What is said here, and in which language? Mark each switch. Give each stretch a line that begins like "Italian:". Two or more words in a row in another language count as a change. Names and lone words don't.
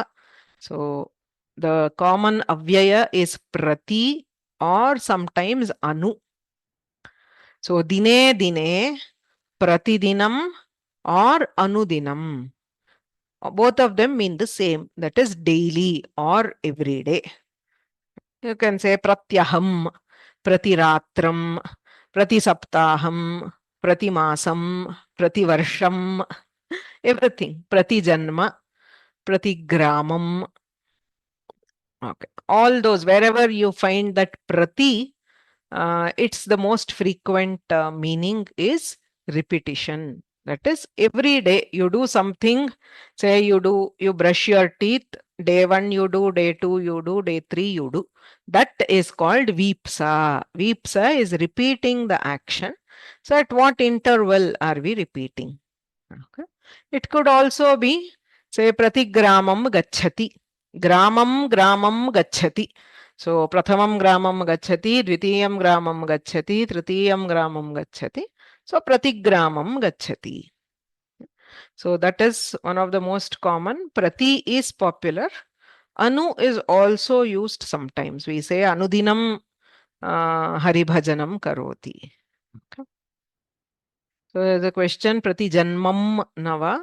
English: So the common avyaya is prati or sometimes anu.
Sanskrit: So दिने दिने, प्रतिदिनम् or अनुदिनम्.
English: Both of them mean the same, that is daily or every day. You can say
Sanskrit: प्रत्यहम्, प्रतिरात्रम्, प्रतिसप्ताहम्, प्रतिमासम्, प्रतिवर्षम्. प्रतिजन्म, प्रतिग्रामम्.
English: Okay. All those, wherever you find that prati, it's the most frequent meaning is repetition. That is, every day you do something. Say you brush your teeth. Day 1 you do, day 2 you do, day 3 you do. That is called vipsa. Vipsa is repeating the action. So at what interval are we repeating? Okay. It could also be Say
Sanskrit: प्रतिग्रामम् गच्छति. ग्रामम् ग्रामम् गच्छति. So प्रथमम् ग्रामम् गच्छति, द्वितीयम् ग्रामम् गच्छति, तृतीयम् ग्रामम् गच्छति. So प्रतिग्रामम् गच्छति.
English: So that is one of the most common. Prati is popular. Anu is also used sometimes. We say
Sanskrit: अनुदिनम् हरिभजनम् करोति.
English: Okay. So there's a question,
Sanskrit: प्रति जन्मम् नव.